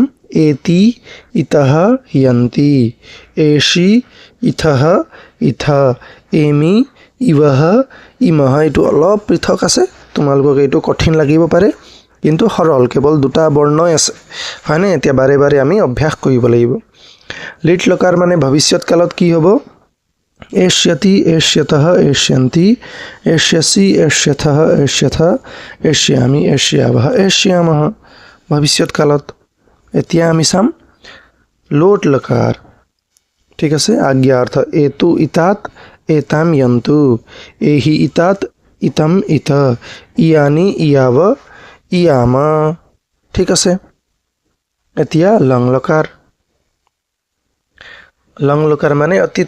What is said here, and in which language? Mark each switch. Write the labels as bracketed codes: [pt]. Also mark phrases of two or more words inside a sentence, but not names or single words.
[sa] এতি, ইতঃ, হিয়ন্তি, এষি, ইথঃ, ইথ, এমি, ইৱঃ, ইমঃ। [as] এইটো অলপ পৃথক আছে, তোমালোকক এইটো কঠিন লাগিব পাৰে, কিন্তু সৰল, কেৱল দুটা বৰ্ণই আছে হয়নে। এতিয়া বাৰে বাৰে আমি অভ্যাস কৰিব লাগিব। লিট লকাৰ মানে ভৱিষ্যৎ কালত কি হ'ব? [sa] एष्यति, एष्यतः, एष्यन्ति, एष्यसि, एष्यथः, एष्यथ, एष्यामि, एष्यावः, एष्यामः [as] ভৱিষ্যৎ কালত। এতিয়া আমি চাম লোট লকাৰ ঠিক আছে আজ্ঞা অর্থ [sa] এতু ইতাত এতাম যন্তু এহি ইতাত ইতাম ইত ইয়ানি ইয়াব ইয়ামা [as] ঠিক আছে এতিয়া লং লকাৰ মানে অতীত